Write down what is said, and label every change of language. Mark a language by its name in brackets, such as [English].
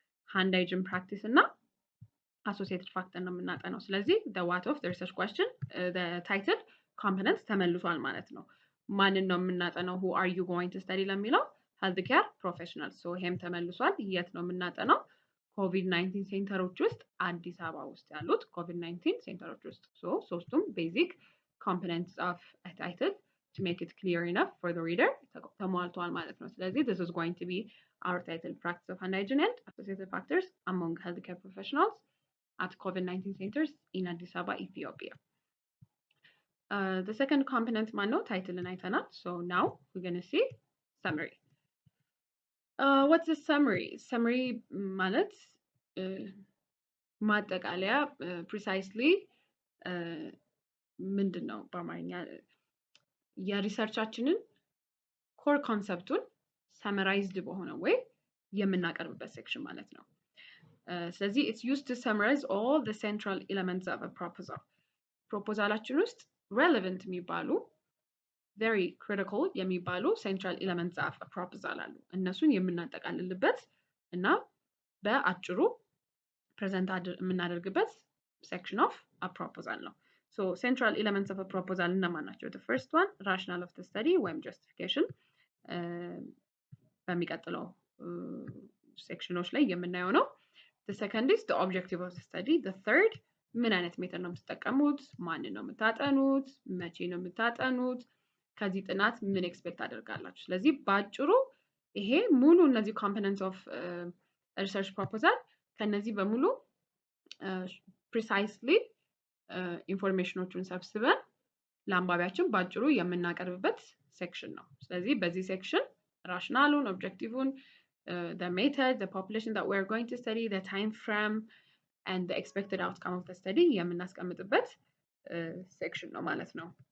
[English] hand hygiene practice እና associated factor ነው የምናጠናው። ስለዚህ the what of the research question the title components [Amharic] ተመልሷል ማለት ነው። ማንን ነው የምናጠናው? [English] who are you going to study ለሚለው healthcare professionals. [Amharic] so ይሄም ተመልሷል። የት ነው የምናጠናው? ኮቪድ-19 ሴንተሮች ውስጥ አዲስ አበባ ውስጥ ያሉት ኮቪድ-19 ሴንተሮች ውስጥ። [English] so ሶስቱም ቤዚክ components of a title to make it clear enough for the reader ተሟልቷል ማለት ነው። ስለዚህ this is going to be our title, practice of hand hygiene and associated factors among healthcare professionals at COVID-19 centers in Addis Ababa, Ethiopia. The second component ማነው? title and አይተናል። so now we're going to see summary. What's a summary? [Amharic] summary ማለት ማጠቃለያ precisely ምንድነው በአማርኛ የሪሰርቻችንን ኮር ኮንሰፕቱን ሰመራይዝድ በሆነ ወይ የምናቀርብበት ሴክሽን ማለት ነው። ስለዚህ [English] it's used to summarize all the central elements of a proposal. [Amharic] ፕሮፖዛላችን ውስጥ relevant የሚባሉ very critical የሚባሉ [English] central elements of a proposal [Amharic] አሉ። እነሱን የምናጠቃልልበት እና በአጭሩ ፕሬዘንት የምናደርግበት section of a proposal ነው። So central elements of a proposal እነማን ናቸው? [English] The first one rationale of the study ወይም justification [Amharic] በሚቀጥለው ሴክሽኖች ላይ የምናየው ነው። [English] The second is the objective of the study. [Amharic] The third ምን አይነት ሜተድ ነው የምትጠቀሙት? ማንን ነው የምታጠኑት? መቼ ነው የምታጠኑት? ከዚህ ጥናት ምን ኤክስፔክት አደርጋላችሁ? ስለዚህ ባጭሩ ይሄ ሙሉ እነዚህ components of research proposal ከነዚህ በሙሉ precisely ኢንፎርሜሽኖቹን ሰብስበን ለአንባቢያችን ባጭሩ የምናቀርብበት ሴክሽን ነው። ስለዚህ በዚህ ሴክሽን ራሽናሉን፣ ኦብጀክቲቭን፣ [English] the method, the population that we're going to study, the time frame, and the expected outcome of the study [Amharic] የምናስቀምጥበት ሴክሽን ነው ማለት ነው።